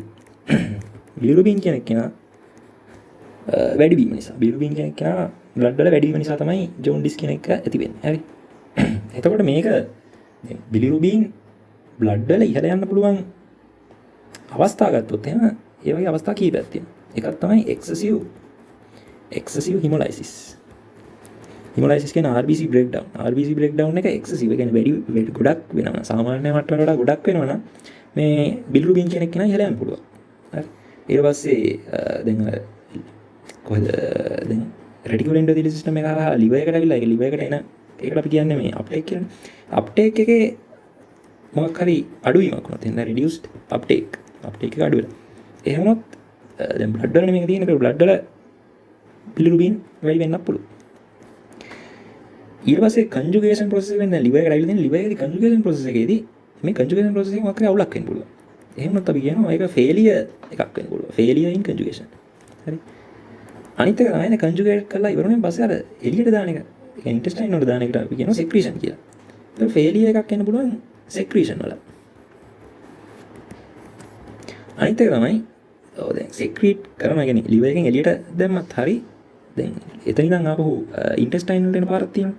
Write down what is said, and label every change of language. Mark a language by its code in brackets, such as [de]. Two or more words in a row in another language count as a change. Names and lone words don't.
[si] බිලිරුබින් කියන කෙනා වැඩි වීම නිසා. බිලිරුබින් කියන කෙනා බ්ලඩ් වල වැඩි වීම නිසා තමයි ජෝන්ඩිස් කියන එක ඇති වෙන්නේ. හරි. එතකොට මේක බිලිරුබින් බ්ලඩ් වල ඉහළ යන්න පුළුවන් අවස්ථා ගත්තොත් එහෙම ඒ වගේ අවස්ථා කීපයක් තියෙනවා. එකක් තමයි [en] excessive hemolysis. hemolysis කියන්නේ RBC breakdown. RBC breakdown එක excessive. [si] ඒ කියන්නේ වැඩි ගොඩක් වෙනවා. සාමාන්‍ය මට්ටමකට වඩා ගොඩක් වෙනවා නම් මේ බිලිරුබින් කියන එක නෑ ඉහළ යන්න පුළුවන්. හරි. ඊට පස්සේ දැන් කොහෙද දැන් [en] reticular endothelial system [si] එක හරහා liver එකට ඇවිල්ලා ඒක liver එකට එන ඒකට අපි කියන්නේ මේ අප්ටේක් කියලා. අප්ටේක් එකේ මොකක් හරි අඩුවීමක් වුණොත් එහෙනම් [en] reduced uptake [si] එක අඩු වෙලා. එහෙම වුණොත් දැන් බ්ලඩ් වල මේක තියෙන. ඒක බ්ලඩ් වල බිලිරුබින් වැඩි වෙන්නත් පුළුවන්. ඊට පස්සේ [en] conjugation process [si] එකෙන් දැන් liver එකට ඇවිල්ලා තියෙන liver එකේ [en] conjugation process [si] එකේදී මේ [en] conjugation process [si] එකේ මොකක් හරි අවුලක් වෙන්න පුළුවන්. එහෙම නැත්නම් අපි කියනවා ඒක failure එකක් වෙන්න පුළුවන්. [en] failure in conjugation. [si] හරි. අනිත් එක තමයි කන්ජුගේට් කරලා ඉවරුනේ පස්සේ අර එළියට දාන එක. ඒක ඉන්ටෙස්ටයින් වල දාන එකට අපි කියනවා secretion කියලා. ඒක failure එකක් වෙන්න පුළුවන් secretion වල. අනිත් එක තමයි දැන් secrete කරනවා කියන්නේ liver එකෙන් එළියට දැම්මත් හරි දැන් එතන ඉඳන් ආපහු ඉන්ටෙස්ටයින් වලට එන පාරක් තියෙනවා.